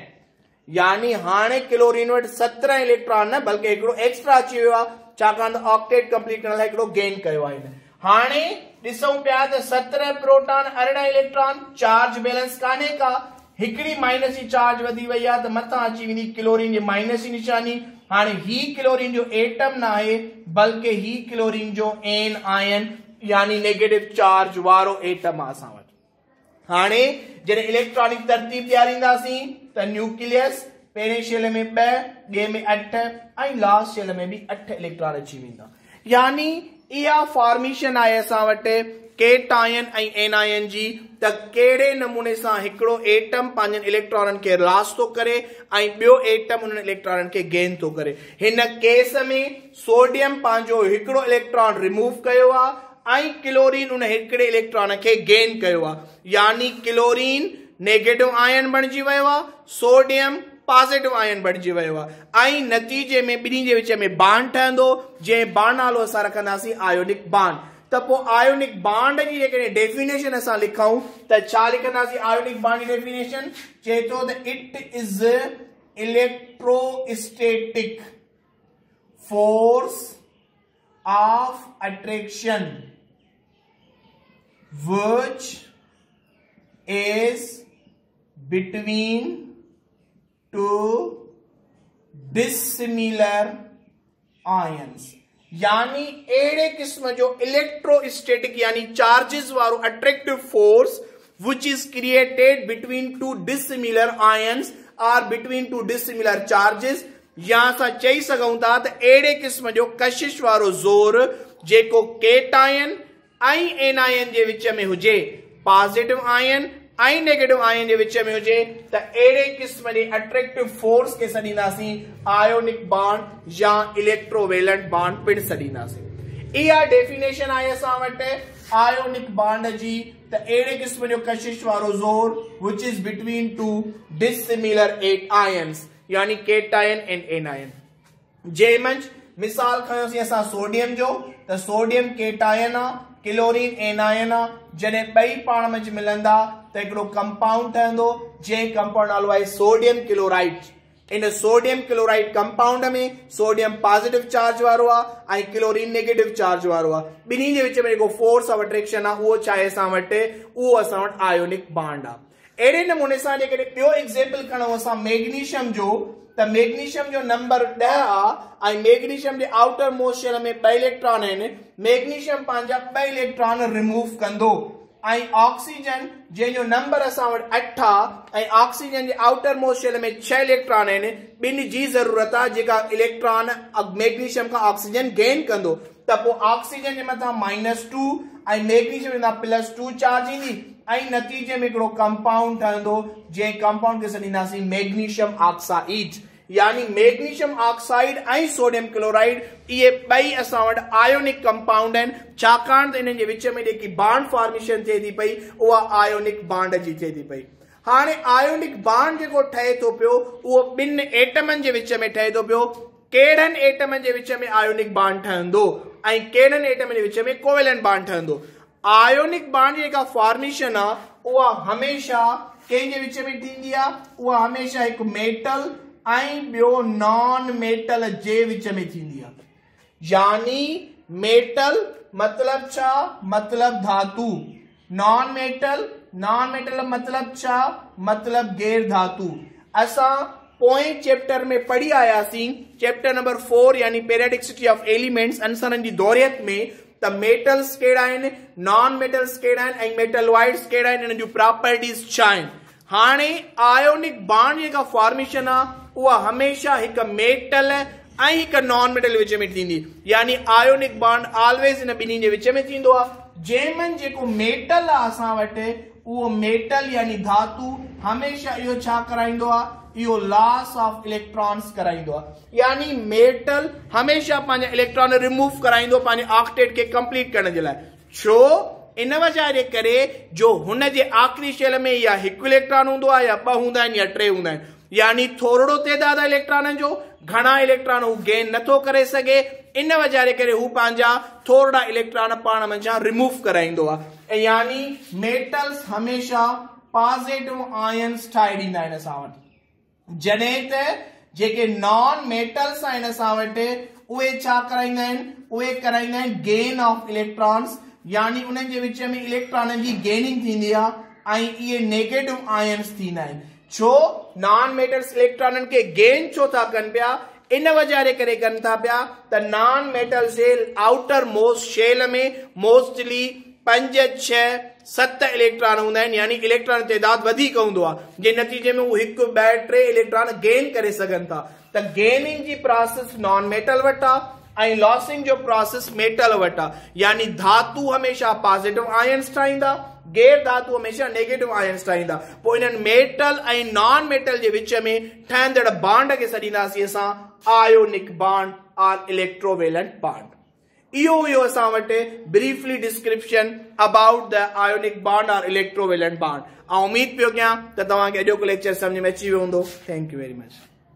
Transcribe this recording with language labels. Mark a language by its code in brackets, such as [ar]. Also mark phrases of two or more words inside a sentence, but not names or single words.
[sd] यानी हाणे क्लोरीन वटि 17 इलेक्ट्रॉन न बल्कि हिकिड़ो एक्स्ट्रा अची वियो आहे, छाकाणि त [en] octet complete [sd] करण लाइ हिकिड़ो गेन कयो आहे। हाणे ॾिसूं पिया त 17 प्रोटॉन 18 इलेक्ट्रॉन, [en] charge balance [sd] कान्हे का, हिकिड़ी माइनस जी चार्ज वधी वई आहे त मथां अची वेंदी क्लोरीन जी माइनस जी निशानी। हाणे ही क्लोरीन जो एटम न आहे, बल्कि ही क्लोरीन जो एन आयन यानी [en] negative charge [sd] वारो एटम आहे असां वटि। हाणे जॾहिं इलेक्ट्रॉनिक तरतीब ॾियारींदासीं त न्यूक्लियस पहिरें शेल में 2, ॿिए में 8 ऐं [en] last shell [sd] में भी 8 इलेक्ट्रॉन अची वेंदा। यानी इहा फॉर्मेशन आहे असां वटि केट आयन ऐं एन आयन जी, त कहिड़े नमूने सां हिकिड़ो एटम पंहिंजनि इलेक्ट्रॉननि खे लॉस थो करे ऐं ॿियो एटम उन्हनि इलेक्ट्रॉननि खे गेन थो करे। हिन केस में सोडियम पंहिंजो हिकिड़ो इलेक्ट्रॉन रिमूव कयो आहे ऐं क्लोरीन उन हिकिड़े इलेक्ट्रॉन खे गेन कयो आहे। यानी क्लोरीन [en] negative ion [sd] बणिजी वियो आहे, सोडियम [en] positive ion [sd] बणिजी वियो आहे ऐं नतीजे में ॿिन्ही जे विच में बॉन्ड ठहंदो, जंहिं बॉन्ड नालो असां रखंदासीं [en] ionic bond. [sd] त पोइ [en] ionic bond [sd] जी जेकॾहिं डेफिनेशन असां लिखूं त छा लिखंदासीं? [en] ionic bond [sd] जी डेफिनेशन चए थो त [en] it is electrostatic force of attraction which is between two dissimilar ions। [sd] यानी अहिड़े किस्म जो [en] इलेक्ट्रोस्टैटिक यानी चार्जेस वारो attractive force which is created between two dissimilar ions or between two dissimilar charges। [sd] या असां चई सघूं था त अहिड़े किस्म जो कशिश वारो ज़ोर जेको केट आयन ऐं एन आयन जे विच में हुजे, [en] positive ion [sd] ऐं [en] negative ion [sd] जे विच में हुजे, त अहिड़े किस्म जे [en] attractive force [sd] खे सॾींदासीं [en] ionic bond [sd] या [en] electrovalent bond [sd] पिण सॾींदासीं। इहा डेफिनेशन आहे असां वटि [en] ionic bond [sd] जी, त अहिड़े किस्म जो कशिश वारो ज़ोर [en] which is between two dissimilar ions [sd] यानी [en] cation and anion. [sd] जंहिं मंझि मिसाल खयोसीं असां सोडियम जो, त सोडियम केट आयन आहे, क्लोरीन एन आयन आहे। जॾहिं ॿई पाण मंझि मिलंदा त हिकिड़ो कंपाउंड ठहंदो जंहिं कंपाउंड नालो आहे [en] sodium chloride. [sd] इन [en] sodium chloride compound [sd] में सोडियम [en] positive charge [sd] वारो आहे ऐं क्लोरीन [en] negative charge [sd] वारो आहे। ॿिन्ही जे विच में जेको [en] force of attraction [sd] आहे उहो छा आहे असां वटि, उहो असां वटि [en] ionic bond [sd] आहे। अहिड़े नमूने सां जेकॾहिं ॿियो एग्जाम्पल खणूं असां मैग्नीशियम जो, त मैग्नीशियम जो नंबर 10 आहे ऐं मैग्नीशियम जे [en] outer most shell [sd] में 2 इलेक्ट्रॉन आहिनि। मैग्नीशियम पंहिंजा 2 इलेक्ट्रॉन रिमूव कंदो ऐं ऑक्सीजन जंहिंजो नंबर असां वटि 8 आहे ऐं ऑक्सीजन जे [en] outer most shell [sd] में 6 इलेक्ट्रॉन आहिनि। ॿिनि जी ज़रूरत आहे जेका इलेक्ट्रॉन मैग्नीशियम खां ऑक्सीजन गेन कंदो, त पोइ ऑक्सीजन जे मथां -2 ऐं मैग्नीशियम जे मथां +2 चार्ज ईंदी ऐं नतीजे में हिकिड़ो कंपाउंड ठहंदो जंहिं कंपाउंड खे सॾींदासीं [en] magnesium oxide. [sd] यानी [en] magnesium oxide [sd] ऐं [en] sodium chloride [sd] इहे ॿई असां वटि [en] ionic compound [sd] आहिनि, छाकाणि त इन्हनि जे विच में जेकी [en] bond formation [sd] थिए थी पई उहा [en] ionic bond [sd] जी थिए थी पई। हाणे [en] ionic bond [sd] जेको ठहे थो पियो उहो 2 एटमनि जे विच में ठहे थो पियो। कहिड़नि एटमनि जे विच में [en] ionic bond [sd] ठहंदो ऐं कहिड़नि एटमनि जे विच में [en] covalent bond [sd] ठहंदो। [en] ionic bond [sd] जी जेका फॉर्मेशन आहे उहा हमेशा कंहिंजे विच में थींदी आहे, उहा हमेशा हिकु मेटल ऐं ॿियो [en] non metal [sd] जे विच में थींदी आहे। यानी मेटल मतलब छा, मतलब धातु, [en] non metal [sd] मतलब छा, मतलब गैर धातु। असां पोएं चैप्टर में पढ़ी आयासीं, [en] chapter number 4 यानी periodicity of elements, [sd] अंसरनि जी दौरियत में, त मेटल्स कहिड़ा आहिनि, [en] non metals [sd] कहिड़ा आहिनि ऐं मेटलॉइड्स कहिड़ा आहिनि, इन्हनि जूं प्रॉपर्टीज छा आहिनि। हाणे [en] ionic bond [sd] जेका फॉर्मेशन आहे उहा हमेशा हिकु मेटल ऐं हिकु [en] non metal [sd] विच में थींदी। यानी [en] ionic bond always [sd] इन ॿिन्ही जे विच में थींदो आहे। जंहिंमें जेको मेटल आहे असां वटि उहो मेटल यानी धातु हमेशा इहो छा कराईंदो आहे, इहो [en] loss of electrons [sd] कराईंदो आहे। यानी मेटल हमेशा पंहिंजा इलेक्ट्रॉन रिमूव कराईंदो पंहिंजे ऑक्टेट खे कंप्लीट करण जे लाइ। छो, इन वजह जे करे जो हुन जे आख़िरी शेल में या 1 इलेक्ट्रॉन हूंदो आहे या 2 हूंदा आहिनि या 3 हूंदा आहिनि। यानी थोरो तइदाद इलेक्ट्रॉननि जो, घणा इलेक्ट्रॉन हू गेन नथो करे सघे, इन वजह जे करे हू पंहिंजा थोरा इलेक्ट्रॉन पाण मंझां रिमूव कराईंदो आहे। यानी मेटल्स हमेशा [en] positive ions [sd] ठाहे ॾींदा आहिनि असां वटि, जॾहिं त जेके [en] non metals [sd] आहिनि असां वटि उहे छा कराईंदा आहिनि, उहे कराईंदा आहिनि [en] gain of electrons. [sd] यानी उन्हनि जे विच में इलेक्ट्रॉननि जी गेनिंग थींदी आहे ऐं इहे [en] negative ions [sd] थींदा आहिनि। छो, [en] non metals [sd] इलेक्ट्रॉननि खे गेन छो था कनि पिया, इन वजह जे करे कनि था पिया त [en] non metal shell outer most shell [sd] में मोस्टली 5, 6, 7 इलेक्ट्रॉन हूंदा आहिनि। यानी इलेक्ट्रॉन तइदाद वधीक हूंदो आहे, जे नतीजे में हू 1, 2, 3 इलेक्ट्रॉन गेन करे सघनि था। त गेनिंग जी प्रोसेस [en] non metal [sd] वटि आहे ऐं लॉसिंग जो प्रोसेस मेटल वटि आहे। यानी धातु हमेशा [en] positive ions [sd] ठाहींदा, गैर धातु हमेशा [en] negative ions [sd] ठाहींदा। पोइ इन्हनि मेटल ऐं [en] non metal [sd] जे विच में ठहंदड़ बॉन्ड खे सॾींदासीं असां [en] ionic bond [sd] और [en] electrovalent bond. [sd] इहो हुयो असां वटि [en] briefly description about the ionic bond और electrovalent bond. [sd] ऐं उम्मीद पियो कयां त तव्हांखे अॼोको लेक्चर सम्झ में अची वियो हूंदो। [en] thank you very much.